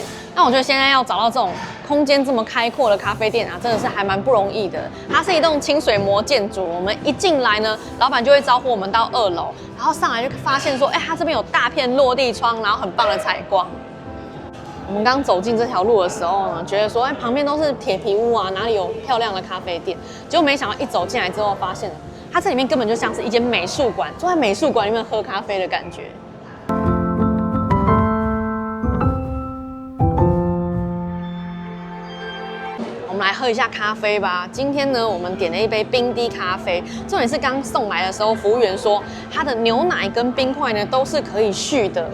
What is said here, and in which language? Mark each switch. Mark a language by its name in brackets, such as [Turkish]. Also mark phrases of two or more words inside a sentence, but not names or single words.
[Chinese] 那我覺得現在要找到這種空間這麼開闊的咖啡店啊，真的是還蠻不容易的。它是一棟清水模建築，我們一進來呢，老闆就會招呼我們到2樓，然後上來就發現說，它這邊有大片落地窗，然後很棒的採光。我們剛走進這條路的時候呢，覺得說，旁邊都是鐵皮屋啊，哪裡有漂亮的咖啡店？結果沒想到一走進來之後，發現它這裡面根本就像是一間美術館，坐在美術館裡面喝咖啡的感覺。我們來喝一下咖啡吧。今天呢，我們點了一杯冰滴咖啡。重點是剛送來的時候，服務員說它的牛奶跟冰塊呢都是可以續的。